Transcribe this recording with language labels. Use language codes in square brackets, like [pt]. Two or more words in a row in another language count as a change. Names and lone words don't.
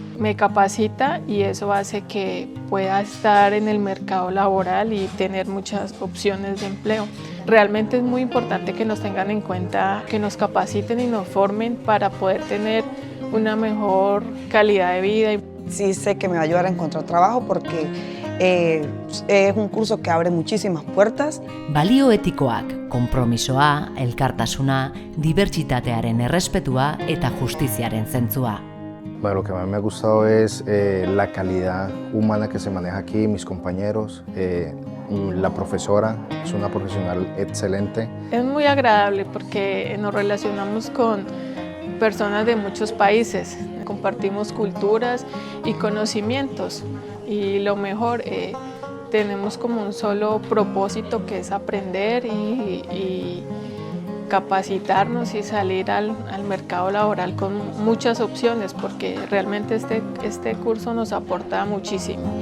[es] Me capacita y eso hace que pueda estar en el mercado laboral y tener muchas opciones de empleo. Realmente es muy importante que nos tengan en cuenta, que nos capaciten y nos formen para poder tener una mejor calidad de vida. Sí sé que me va a ayudar a encontrar trabajo porque es un curso que abre muchísimas puertas. [eu] Balio etikoak, konpromisoa, elkartasuna, dibertsitatearen errespetua eta justiziaren zentzua. [es] Bueno, lo que más me ha gustado es la calidad humana que se maneja aquí, mis compañeros, la profesora, es una profesional excelente. Es muy agradable porque nos relacionamos con personas de muchos países, compartimos culturas y conocimientos y lo mejor, tenemos como un solo propósito que es aprender y capacitarnos y salir al mercado laboral con muchas opciones porque realmente este curso nos aporta muchísimo.